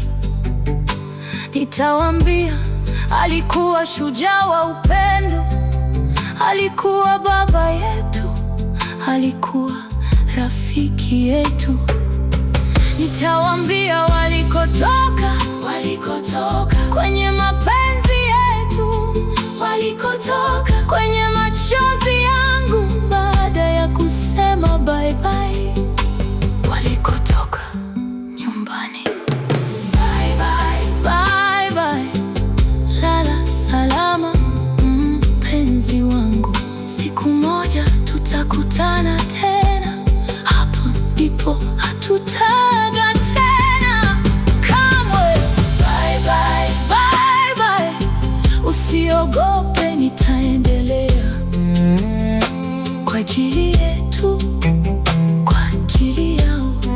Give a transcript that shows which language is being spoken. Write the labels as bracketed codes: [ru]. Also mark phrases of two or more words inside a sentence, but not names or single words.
[sw] Nitawaambia alikuwa shujaa wa upendo, alikuwa baba yetu, alikuwa rafiki yetu. Nitawaambia walikotoka kwenye mapenzi yetu, walikotoka kwenye machozi yangu baada ya kusema [en] bye bye, [sw] walikotoka nyumbani. [en] Bye bye, bye bye, [sw] lala salama mpenzi wangu. Siku moja tutakutana tena, hapo ndipo hatutaga tena kamwe. [en] Bye bye, bye bye, [sw] usiogope, nitaendelea kwa ajili yetu, kwa ajili yao.